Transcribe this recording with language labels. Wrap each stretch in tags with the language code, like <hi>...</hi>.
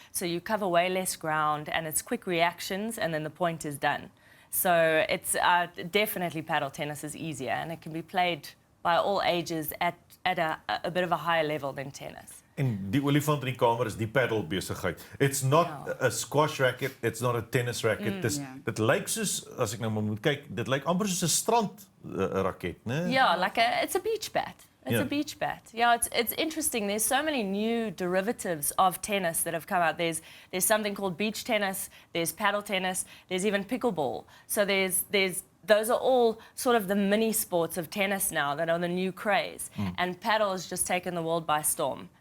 <en>So you cover way less ground and it's quick reactions and then the point is done. So it's definitely paddle tennis is easier and it can be played by all ages at a bit of a higher level than tennis.</en> <af>En die olifant in die kamer is die paddle besigheid.</af> <en>It's not a squash racket, it's not a tennis racket.</en> <af>Dit lyk soos, as ek nou maar moet kyk, dit lyk amper soos 'n strand raket, né?</af> <en>Yeah, it's a beach bat. It's a beach bat. Yeah, it's interesting. There's so many new derivatives of tennis that have come out. There's something called beach tennis, there's paddle tennis, there's even pickleball. So those are all sort of the mini sports of tennis now that are the new craze. And paddle has just taken the world by storm.</en>